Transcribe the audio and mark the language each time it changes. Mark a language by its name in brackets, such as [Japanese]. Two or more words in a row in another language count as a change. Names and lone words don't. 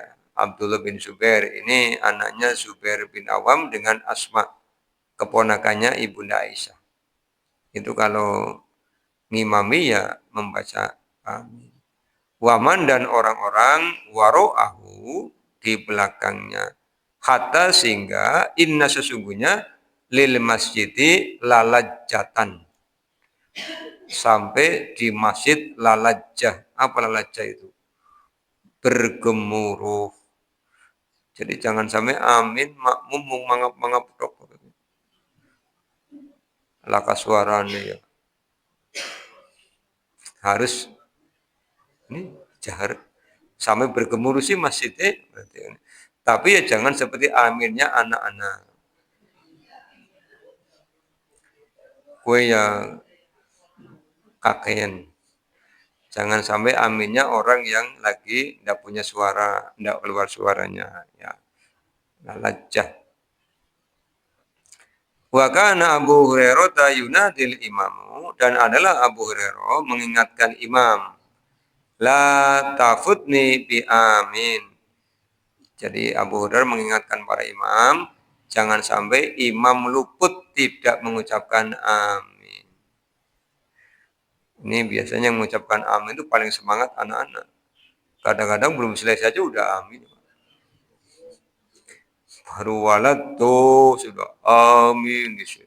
[Indonesian] Abdullah bin Zubair ini anaknya Zubair bin Awam dengan Asma, keponakannya Ibunda Aisyah. Itu kalau ngimami ya membaca amin. Waman dan orang-orang waro'ahu di belakangnya. Hatta sehingga inna sesungguhnya [Arabic] lil masjidi lalajatan. [Indonesian] Sampai di masjid lalajah. Apa lalajah itu? Bergemuruh. Jadi jangan sampai amin makmum mangap-mangap tok. Laka suaranya ya. Harus ini jahar sampai bergemuruh sih masjidnya berarti. Tapi ya jangan seperti aminnya anak-anak. [Javanese] Kue yang kakean. [Indonesian] Jangan sampai aminnya orang yang lagi tidak punya suara, tidak keluar suaranya. Ya, lalajah. [Arabic] Wa kana Abu Hurairah yunadil imamu [Indonesian] dan adalah Abu Hurairah mengingatkan imam. [Arabic] La tafutni bi amin. [Indonesian] Jadi Abu Hurairah mengingatkan para imam, jangan sampai imam luput tidak mengucapkan amin. Ini biasanya mengucapkan amin itu paling semangat anak-anak. Kadang-kadang belum selesai saja udah amin. Baru walad tuh sudah amin di situ.